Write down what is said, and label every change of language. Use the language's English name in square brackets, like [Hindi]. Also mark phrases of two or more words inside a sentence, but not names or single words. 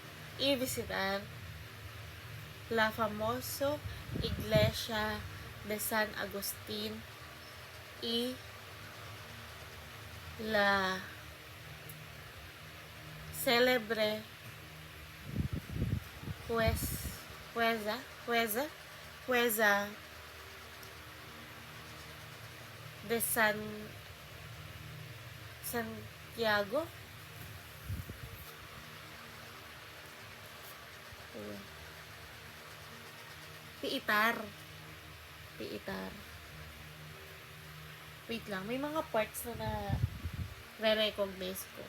[Spanish] la famosa iglesia de San Agustín y la célebre puesta de Santiago. Piitar. [Filipino] Wait lang, may mga parts na re-recognize ko.